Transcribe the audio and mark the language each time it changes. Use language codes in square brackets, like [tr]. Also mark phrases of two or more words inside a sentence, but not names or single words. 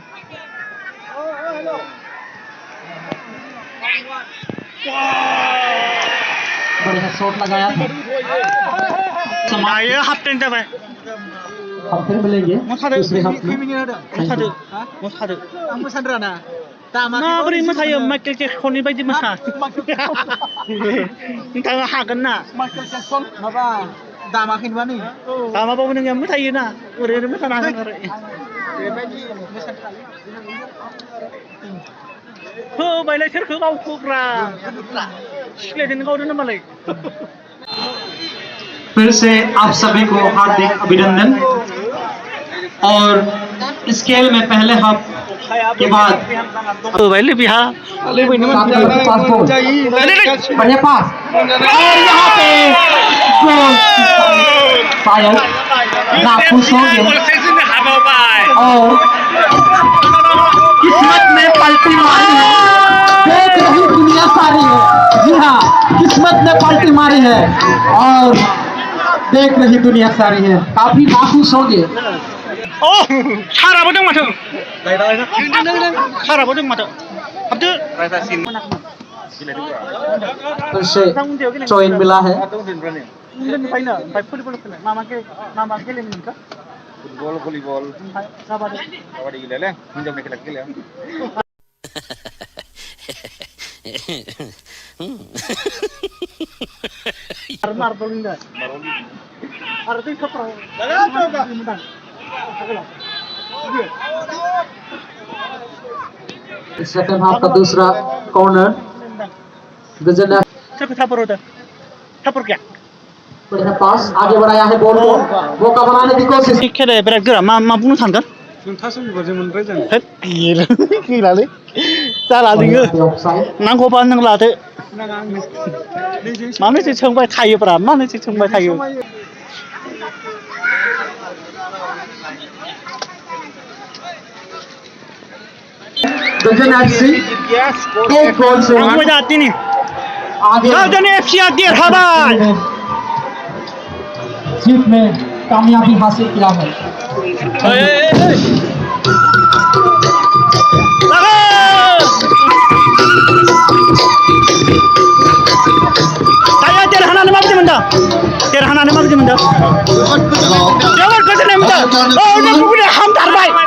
[hi] बढ़िया शॉट लगाया था। [brx] दायो [en] half time [brx] जाबाय [hi] अब फिर मिलेंगे दूसरे हाफ में। [brx] माबोरै मोसायो माइकेल जेक्सननि बायदि मोसा नोंथाङा हागोन ना दामाबाबो नोंनिया मोसायो ना ओरैनो मोसानो हागोन आरो होबायलाय सोरखौ गावखोब्रा सिख्लायदों गावदों मालाय [hi] फिर से आप सभी को हार्दिक अभिनंदन। और इस खेल में पहले हाफ के बाद [brx] होबायलै बिहा [hi] बढ़िया पास और यहाँ पे गोल शायद नाखुश होंगे और किस्मत ने पलटी मारी है। देख रही दुनिया सारी है। जी हाँ, किस्मत ने पलटी मारी है और देख रही दुनिया सारी है। काफी नाखुश होंगे। [brx] साराबो दं माथो साराबो दं माथो हाबदो [hi] फिर से चॉइन मिला है। [en] football volleyball [brx] काबादि गेलेले हिनजावनि खेला गेलेया आरो मार्बल आरो दै खप्राव [en] second half [hi] का दूसरा कॉर्नर गजन [brx] सोरखौ थापर होदों थापर गया [hi] बढ़िया पास आगे बढ़ाया है बॉल को मौका बनाने की कोशिश। [brx] खेलाया बिराद गोरा मा बुंनो सानगोन जों थासुनिफोरजों मोनबाय जों होद गैलालै जाला नोङो नांगौबा नों लादो मानोसो सोंबाय थायोब्रा मानोसो सोंबाय थायो [hi] गजन एफसी एक गोल से आंबो जाती नहीं आगे [brx] गजन एफसी देरहाबाय [hi] जीत में कामयाबी हासिल किया है। [brx] लागो देरहानानै माबायदि मोनदों जोबोद गोजोननाय मोनदों नोंखौनो हामथारबाय